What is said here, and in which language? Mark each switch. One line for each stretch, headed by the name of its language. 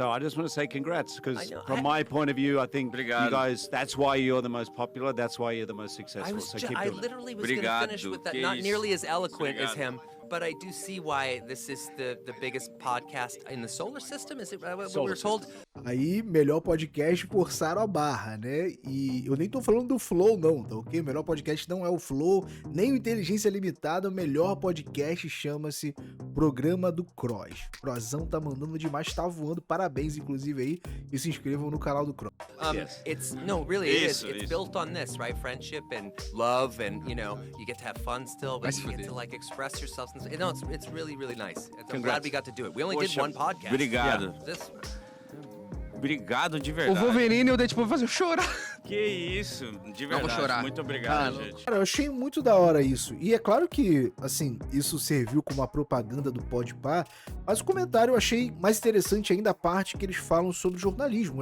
English: So I just want to say congrats, because from my point of view, I think you guys, that's why you're the most popular, that's why you're the most successful. I literally was going to finish with that, not nearly as eloquent as him, but I do see why this is the biggest podcast in the solar system, is it what we were told?
Portuguese: Aí, melhor podcast forçaram a barra, né? E eu nem tô falando do Flow, não, tá ok? O melhor podcast não é o Flow, nem o Inteligência Limitada. O melhor podcast chama-se Programa do Cross. O Crozão tá mandando demais, tá voando. Parabéns, inclusive, aí. E se inscrevam no canal do Cross.
English: It's built on this, right? Friendship and love, and you get to have fun still, but you get to like express yourself. No, it's really, really nice. I'm glad we got to do it. We only did one podcast.
Portuguese: Obrigado. Obrigado de verdade. O Wolverine e o Deadpool fazer eu chorar. Que isso, de verdade. Vou chorar. Muito obrigado, gente. Cara, eu achei muito da hora isso. E é claro que, assim, isso serviu como uma propaganda do Podpah, mas o comentário eu achei mais interessante ainda a parte que eles falam sobre jornalismo.